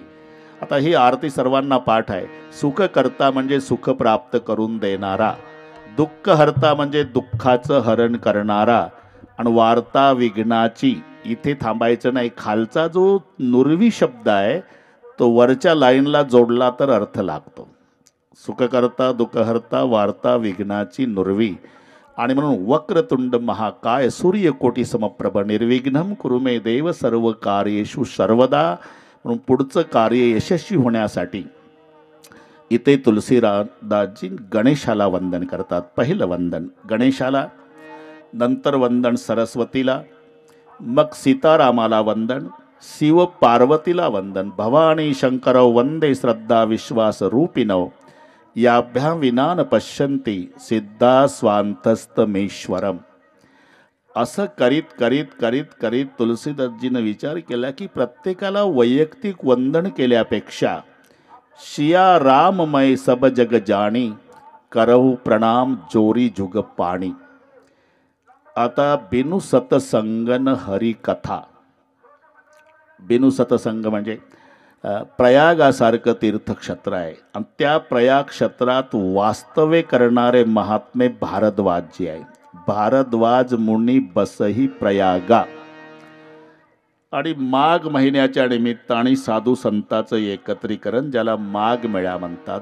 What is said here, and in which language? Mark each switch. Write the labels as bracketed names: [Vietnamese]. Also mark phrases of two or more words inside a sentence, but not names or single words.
[Marathi] आता ही आरती सर्वांना पाठ आहे. सुखकर्ता म्हणजे सुख प्राप्त करून देणारा, दुःखहर्ता म्हणजे दुःखाचं हरण करणारा, आणि वार्ता विघ्नाची. इथे थांबायचं नाही. खालचा जो नुरवी शब्द आहे तो वरच्या लाईनला जोडला तर अर्थ लागतो. सुखकर्ता दुःखहर्ता वार्ता विघ्नाची नुरवी. आणि म्हणून [Sanskrit] वक्रतुंड महाकाय सूर्यकोटी समप्रभ निर्विघ्नं कुरु मे देव सर्व कार्येषु सर्वदा. [Marathi] म्हणून पुढचं कार्य यशस्वी होण्यासाठी इथे तुलसीदासजी गणेशाला वंदन करतात. पहिलं वंदन गणेशाला, नंतर वंदन सरस्वतीला, मग सीतारामाला वंदन, शिव पार्वतीला वंदन. [Sanskrit] भवानी शंकरौ वंदे श्रद्धा विश्वास रूपिणौ याभ्यां विना न पश्यन्ति सिद्धा स्वांतस्तमेश्वरम. [Marathi] असं करीत करीत करीत करीत तुलसीदासजीनं विचार केला की प्रत्येकाला वैयक्तिक वंदन केल्यापेक्षा [Awadhi] शिया राममय सब जग जाणी करहु प्रणाम जोरी जुग पाणी. आता बिनु सतसंगन हरी कथा. बिनु सतसंग [Marathi] म्हणजे प्रयागासारखं तीर्थक्षेत्र आहे, आणि त्या प्रयाग क्षेत्रात वास्तव्य करणारे महात्मे भारद्वाजजी आहे. [Awadhi] भारद्वाज मुनी बसही प्रयागा. [Marathi] आणि माघ महिन्याच्या निमित्ताने साधू संतांचं एकत्रीकरण, ज्याला माघ मेळा म्हणतात.